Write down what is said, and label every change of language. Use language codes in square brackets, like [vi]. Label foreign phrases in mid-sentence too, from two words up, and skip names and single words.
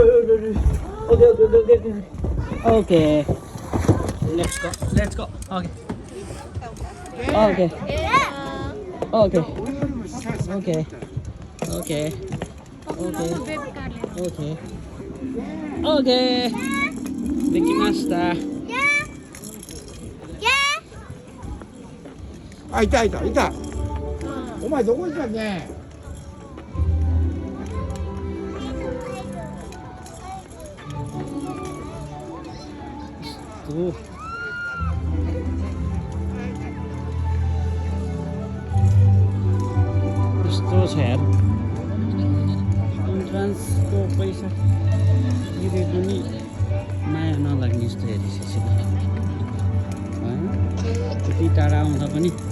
[en] Okay. Let's go. Okay. Okay. Okay. Okay. Okay. Okay. Okay. [ja] Dekimashita. あ、いたいたいた。お前どこ行ったっけ？ Tuh. [ne] Yस्तो छ यार इन्ट्रान्सको पैसा तिरे पनि माया नलाग्ने जस्तो हेरिसकेपछि त्यति टाढा आउँदा पनि